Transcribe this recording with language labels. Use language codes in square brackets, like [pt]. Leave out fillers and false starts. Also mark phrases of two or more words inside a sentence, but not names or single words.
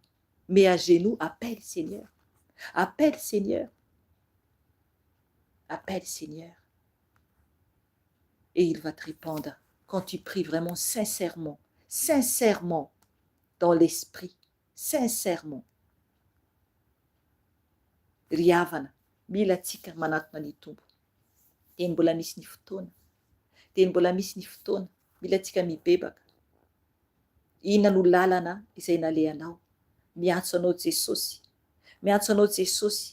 [fr] Mais à genoux, appelle Seigneur. Appelle Seigneur. Appelle Seigneur. Et il va te répondre quand tu pries vraiment sincèrement, sincèrement, dans l'esprit, sincèrement. [mg] Riavana, mila tsika manatona ny tompo. Teny mbola misy ny fotoana. Teny mbola misy ny fotoana. Mila tsika mibebaka. Inona no lalana izay nalehanao? Miantso anao Jesosy. Miantso anao Jesosy.